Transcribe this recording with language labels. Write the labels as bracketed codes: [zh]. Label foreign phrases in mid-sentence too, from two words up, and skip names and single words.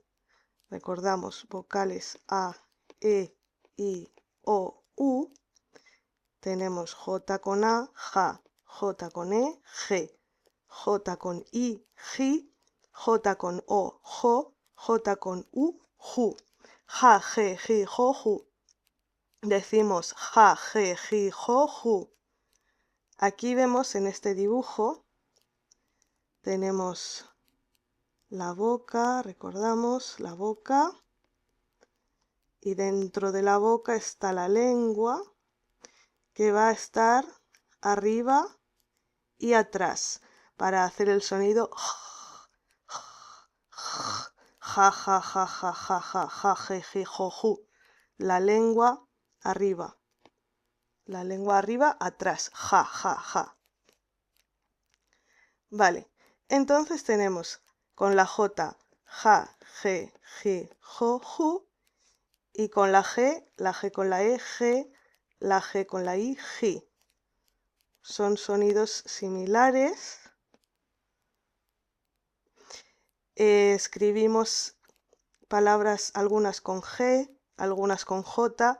[es] Recordamos vocales A, E, I, O, U. Tenemos J con A, Ja, J con E, G, J con I, Ji, J con O, Jo, J con U, Ju. Ja, Ge, Ji, Jo, Ju. Decimos Ja, Ge, Ji, Jo, Ju. Aquí vemos en este dibujo, tenemos la boca, recordamos la boca, y dentro de la boca está la lengua, que va a estar arriba y atrás para hacer el sonido ja, ja, ja, ja, ja, ja, ja, je, je, jo, ju. La lengua arriba. La lengua arriba, atrás. Ja, ja, ja. Vale, entonces tenemos con la J, ja, je, ji, jo, ju. Y con la G con la E, G, la G con la I, Ji. Son sonidos similares. Escribimos palabras algunas con G, algunas con J.